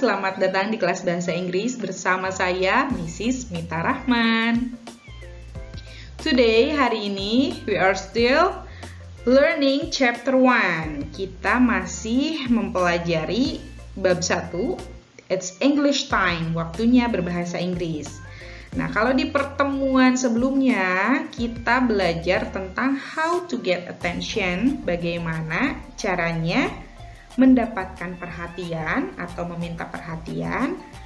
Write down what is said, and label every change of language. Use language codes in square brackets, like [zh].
[id] Selamat datang di kelas bahasa Inggris bersama saya, Mrs. Mita Rahman. [en] Today, [id] hari ini, [en] we are still learning chapter 1. [id] Kita masih mempelajari bab 1. [en] It's English time, [id] waktunya berbahasa Inggris. Nah, kalau di pertemuan sebelumnya kita belajar tentang [en] how to get attention, [id] bagaimana caranya mendapatkan perhatian atau meminta perhatian.